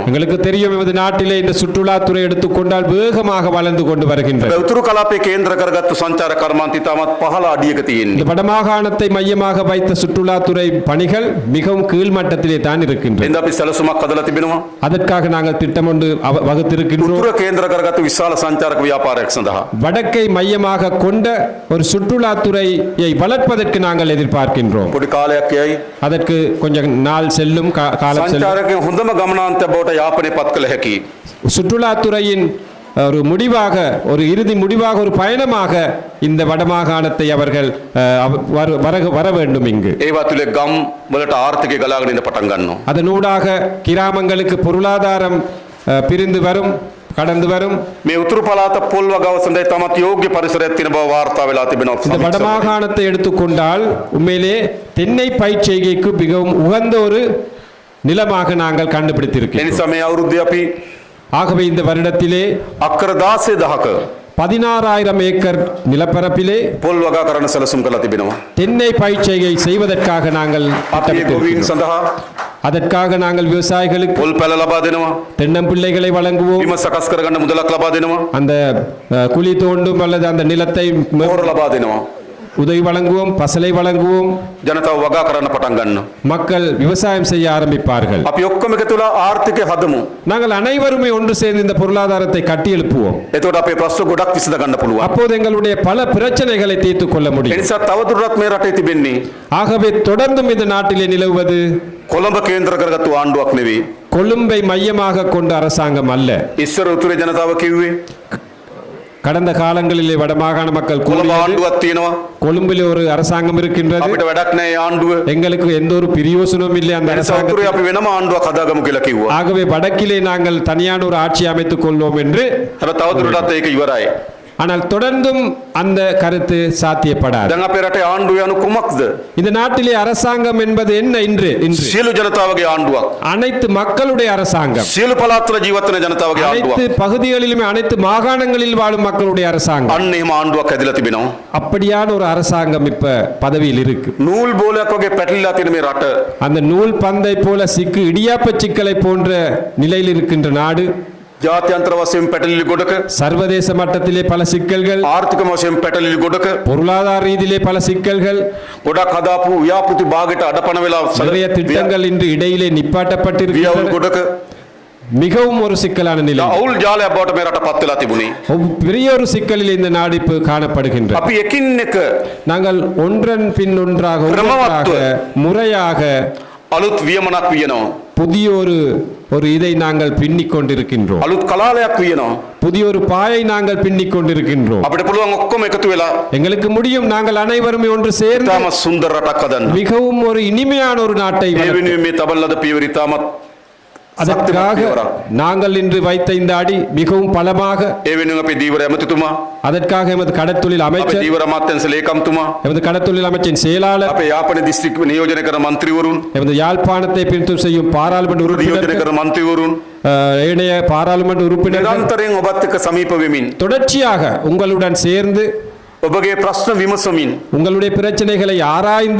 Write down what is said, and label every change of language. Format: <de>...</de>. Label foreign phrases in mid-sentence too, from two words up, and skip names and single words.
<ta>எங்களுக்கு தெரியும் எமது நாட்டிலே இந்த சுற்றுலாத்துறை எடுத்துக்கொண்டால் வேகமாக வளர்ந்து கொண்டு வருகின்றது.</ta> <si>උතුරු කලාපයේ කේන්ද්‍ර කරගත්තු සංචාර කර්මාන්ත ඉතාමත් පහළ අඩියක තියෙන්නේ.</si> <ta>இந்த வடமாகாணத்தை மையமாக வைத்த சுற்றுலாத்துறை பணிகள் மிகவும் கீழ்மட்டத்திலே தான் இருக்கின்றன.</ta> <si>එඳ අපි සැලසුමක් හදලා තිබෙනවා.</si> <ta>அதற்காக நாங்கள் திட்டம் ஒன்று வகுத்திருக்கின்றோம்.</ta> <si>උතුර කේන්ද්‍ර කරගත්තු විශාල සංචාරක ව්‍යාපාරයක් සඳහා.</si> <ta>வடக்கை மையமாக கொண்ட ஒரு சுற்றுலாத்துறையை வளர்ப்பதற்கு நாங்கள் எதிர்பார்க்கின்றோம்.</ta> <si>පොඩි කාලයක් යයි.</si> <ta>அதற்கு கொஞ்சம் நாள் செல்லும், காலம் செல்லும்.</ta> <si>සංචාරකයන් හොඳම ගමනාන්තය බවට යාපනය පත් කළ හැකි.</si> <ta>சுற்றுலாத்துறையின் ஒரு முடிவாக, ஒரு இறுதி முடிவாக, ஒரு பயணமாக இந்த வடமாகாணத்தை அவர்கள் வர வேண்டும் இங்கு.</ta> <si>ඒවා තුලේ ගම් වලට ආර්ථිකය ගලාගෙන ඉන්න පටන් ගන්නවා.</si> <ta>அதனூடாக கிராமங்களுக்கு பொருளாதாரம் பிரிந்து வரும், கடந்து வரும்.</ta> <si>මේ උතුරු පළාත පොල් වගාව සඳහා තමත් යෝග්‍ය පරිසරයක් තියෙන බව වාර්තා වෙලා තිබෙනවා.</si> <ta>இந்த வடமாகாணத்தை எடுத்துக்கொண்டால் உண்மையிலே தென்னை பயிர்ச்செய்கைக்கு மிகவும் உகந்த ஒரு நிலமாக நாங்கள்</ta> <si>ඒ</si> <ta>கண்டுபிடித்திருக்கிறோம்.</ta> <si>නිසා මේ අවුරුද්දේ අපි</si> <ta>ஆகவே இந்த வருடத்திலே</ta> <si>අක්කර 16000ක</si> <ta>16,000 ஏக்கர் நிலப்பரப்பிலே</ta> <si>පොල් වගා කරන්න සැලසුම් කරලා තිබෙනවා.</si> <ta>தென்னை பயிர்ச்செய்கை செய்வதற்காக நாங்கள்</ta> <si>අපි ඒ ගොවීන්</si> <ta>திட்டமிட்டிருக்கிறோம்.</ta> <si>සඳහා</si> <ta>அதற்காக நாங்கள் விவசாயிகளுக்கு</ta> <si>පොල් පැල ලබා දෙනවා.</si> <ta>தென்னம்பிள்ளைகளை வழங்குவோம்.</ta> <si>බිම සකස් කරගන්න මුදලක් ලබා දෙනවා.</si> <ta>அந்த குழி தோண்டும் அல்லது அந்த நிலத்தை</ta> <si>පොහොර ලබා දෙනවා.</si> <ta>உதவி வழங்குவோம், பசலை வழங்குவோம்.</ta> <si>ජනතාව වගා කරන්න පටන් ගන්නවා.</si> <ta>மக்கள் விவசாயம் செய்ய ஆரம்பிப்பார்கள்.</ta> <si>අපි ඔක්කොම එකතු වෙලා ආර්ථිකය හදමු.</si> <ta>நாங்கள் அனைவருமே ஒன்று சேர்ந்து இந்த பொருளாதாரத்தை கட்டி எழுப்புவோம்.</ta> <si>එතකොට අපේ ප්‍රශ්න ගොඩක් විසඳ ගන්න පුළුවන්.</si> <ta>அப்போது எங்களுடைய பல பிரச்சனைகளை தீர்த்துக் கொள்ள</ta> <si>ඒ</si> <ta>முடியும்.</ta> <si>නිසා තවදුරටත් මේ රටේ තිබෙන්නේ</si> <ta>ஆகவே தொடர்ந்தும் இந்த நாட்டிலே நிலவுவது</ta> <si>කොළඹ කේන්ද්‍ර කරගත්තු ආණ්ඩුවක් නෙවෙයි.</si> <ta>கொழும்பை மையமாக கொண்ட அரசாங்கம் அல்ல.</ta> <si>ඉස්සර උතුරේ ජනතාව කිව්වේ</si> <ta>கடந்த காலங்களிலே வடமாகாண மக்கள்</ta> <si>කොළඹ</si> <ta>கூறியது,</ta> <si>ආණ්ඩුවක් තියෙනවා.</si> <ta>கொழும்பிலே ஒரு அரசாங்கம் இருக்கின்றது,</ta> <si>අපිට වැඩක් නැහැ ඒ ආණ්ඩුව.</si> <ta>எங்களுக்கு எந்த ஒரு பிரயோசனமும் இல்லை அந்த</ta> <si>ඒ නිසා උතුරේ</si> <ta>அரசாங்கத்தில்.</ta> <si>අපි වෙනම ආණ්ඩුවක් හදාගමු කියලා කිව්වා.</si> <ta>ஆகவே வடக்கிலே நாங்கள் தனியான ஒரு ஆட்சி அமைத்துக் கொள்வோம் என்று</ta> <si>හැබැයි තවදුරටත් ඒක ඉවරයි.</si> <ta>ஆனால் தொடர்ந்தும் அந்த கருத்து சாத்தியப்படாது.</ta> <si>දැන් අපේ රටේ ආණ්ඩුව යනු කුමක්ද?</si> <ta>இந்த நாட்டிலே அரசாங்கம் என்பது என்ன இன்று</ta> <si>සියලු ජනතාවගේ ආණ්ඩුවක්.</si> <ta>அனைத்து மக்களுடைய அரசாங்கம்,</ta> <si>සියලු පළාත්වල ජීවත් වෙන ජනතාවගේ</si> <ta>அனைத்து</ta> <si>ආණ්ඩුවක්.</si> <ta>பகுதிகளிலுமே அனைத்து மாகாணங்களில் வாழும் மக்களுடைய அரசாங்கம்.</ta> <si>අන්න එහෙම ආණ්ඩුවක් ඇදලා තිබෙනවා.</si> <ta>அப்படியான ஒரு அரசாங்கம் இப்ப பதவியில் இருக்கு.</ta> <si>නූල් බෝලයක් වගේ පැටලිලා තියෙන මේ රට</si> <ta>அந்த நூல் பந்தை போல சிக்கு இடியாப்ப சிக்கலை போன்ற நிலையில் இருக்கின்ற நாடு,</ta> <si>ජාත්‍යන්තර වශයෙන් පැටලිලි ගොඩක,</si> <ta>சர்வதேச மட்டத்திலே பல சிக்கல்கள்,</ta> <si>ආර්ථික වශයෙන් පැටලිලි ගොඩක,</si> <ta>பொருளாதார ரீதியிலே பல சிக்கல்கள்,</ta> <si>ගොඩක් හදාපු ව්‍යාපෘති භාගයට අඩපණ වෙලා</si> <ta>நிறைய திட்டங்கள் இன்று இடையிலே</ta> <si>වියවුල්</si> <ta>நிப்பாட்டப்பட்டிருக்கின்றன.</ta> <si>ගොඩක</si> <ta>மிகவும் ஒரு சிக்கலான நிலை,</ta> <si>අවුල් ජාලයක් බවට මේ රට පත් වෙලා තිබුණේ.</si> <ta>பெரிய ஒரு சிக்கலில் இந்த நாடு இப்போ காணப்படுகின்றது.</ta> <si>අපි එකින් එක</si> <ta>நாங்கள் ஒன்றன் பின் ஒன்றாக முறையாக</ta> <si>අලුත් වියමනක් වියනවා.</si> <ta>புதிய ஒரு இதை நாங்கள் பின்னிக் கொண்டிருக்கின்றோம்.</ta> <si>අලුත් කලාලයක් වියනවා.</si> <ta>புதிய ஒரு பாயை நாங்கள் பின்னிக் கொண்டிருக்கின்றோம்.</ta> <si>අපිට පුළුවන් ඔක්කොම එකතු වෙලා</si> <ta>எங்களுக்கு முடியும், நாங்கள் அனைவரும் ஒன்று சேர்ந்து</ta> <si>තාම සුන්දර රටක් හදන්න.</si> <ta>மிகவும் ஒரு இனிமையான ஒரு நாட்டை</ta> <si>ඒ</si> <ta>வளர்த்து,</ta> <si>වෙනුවෙන් මේ තබන ලද පියවර ඉතාමත්</si> <ta>அதற்காக நாங்கள் இன்று வைத்த இந்த அடி மிகவும் பலமாக,</ta> <si>ඒ වෙනුවෙන් අපේ දීවර ඇමතිතුමා,</si> <ta>அதற்காக எமது கடத்தொழில்</ta> <si>අපේ</si> <ta>அமைச்சர்,</ta> <si>දීවර අමාත්‍යංශ ලේකම්තුමා,</si> <ta>எமது கடத்தொழில் அமைச்சின் செயலாளர்,</ta> <si>අපේ යාපන දිස්ත්‍රික් නියෝජනය කරන മന്ത്രിවරුන්,</si> <ta>எமது யாழ்ப்பாணத்தை பிரித்து செய்யும் பாராளுமன்ற</ta> <si>නියෝජනය</si> <ta>உறுப்பினர்கள்,</ta> <si>කරන മന്ത്രിවරුන්</si> <ta>ஏனைய பாராளுமன்ற உறுப்பினர்கள்</ta> <si>නිරන්තරයෙන් ඔබත් එක්ක සමීප වෙමින්</si> <ta>தொடர்ச்சியாக உங்களுடன் சேர்ந்து</ta> <si>ඔබගේ ප්‍රශ්න විමසමින්</si> <ta>உங்களுடைய பிரச்சனைகளை ஆராய்ந்து</ta>